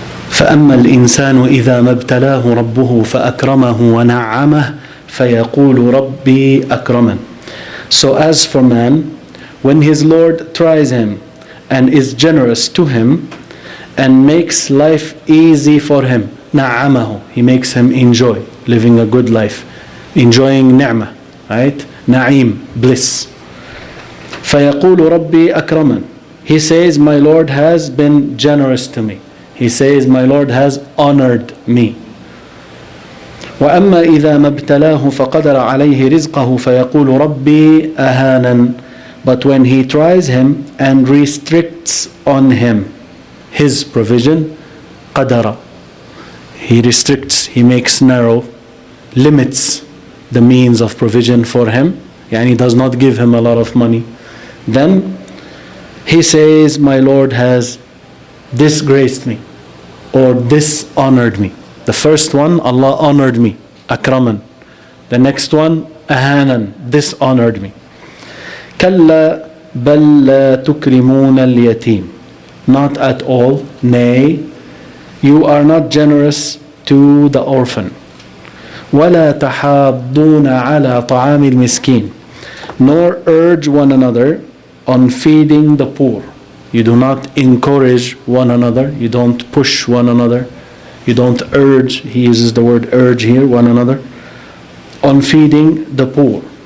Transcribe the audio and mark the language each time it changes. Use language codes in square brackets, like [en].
[ar] فأما الإنسان إذا ما ابتلاه ربه فأكرمه ونعمه فيقول ربي أكرمن. [en] So as for man, when his Lord tries him and is generous to him and makes life easy for him, نعمه, he makes him enjoy living a good life, enjoying ni'mah, right? [ar] Na'im, [en] bliss. [ar] فيقول ربي أكرمن. [en] He says, my Lord has been generous to me. He says, my Lord has honored me. [ar] وأما إذا ما ابتلاه فقدر عليه رزقه فيقول ربي أهانن. [en] But when he tries him and restricts on him his provision, قدر, he restricts, he makes narrow, limits the means of provision for him, and he does not give him a lot of money, then he says, my Lord has disgraced me or dishonored me. The first one, Allah honored me, akraman. The next one, ahanan, dishonored me. [ar] كلا بل لا تكرمون اليتيم. [en] Not at all, nay, you are not generous to the orphan. [ar] ولا تحاضون على طعام المسكين. [en] Nor urge one another on feeding the poor. You do not encourage one another, you don't push one another, you don't urge, he uses the word urge here, one another, on feeding the poor.